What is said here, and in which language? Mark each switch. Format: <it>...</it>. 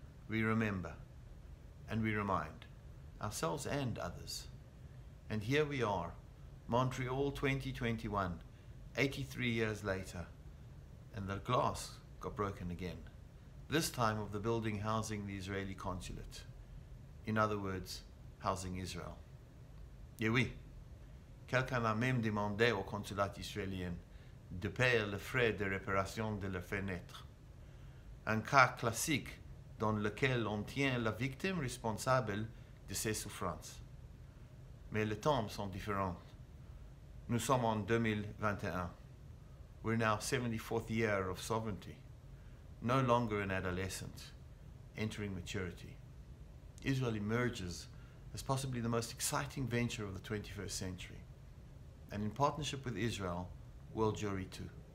<en>We remember, and we remind, ourselves and others. And here we are, Montreal 2021, 83 years later, and the glass got broken again, this time of the building housing the Israeli consulate. In other words, housing Israel.</en> <fr>Et oui, quelqu'un a même demandé au consulat israélien de payer les frais de réparation de leurs fenêtres. Un cas classique dans lequel on tient la victime responsable de ses souffrances. Mais les temps sont différents. Nous sommes en 2021.</fr> <en>We're now 74th year of sovereignty, no longer an adolescent, entering maturity. Israel emerges as possibly the most exciting venture of the 21st century, and in partnership with Israel, world Jewry too.</en>